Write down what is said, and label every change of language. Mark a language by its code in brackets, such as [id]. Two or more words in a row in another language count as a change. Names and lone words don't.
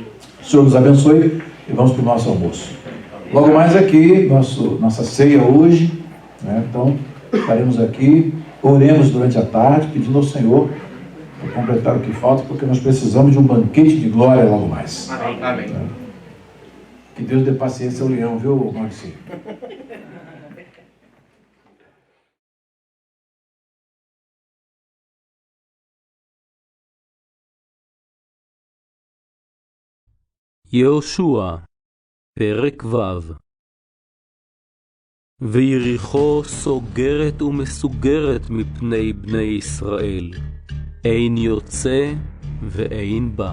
[pt] O Senhor nos abençoe e vamos para o nosso almoço. Logo mais aqui, nossa ceia hoje, então estaremos aqui, oremos durante a tarde, pedindo ao Senhor para completar o que falta, porque nós precisamos de um banquete de glória logo mais. Amém. Amém. Que Deus dê paciência ao leão, viu, Maurício? [he] יהושע, פרק ו'. ויריחו סוגרת ומסוגרת מפני בני ישראל, אין יוצא ואין בא.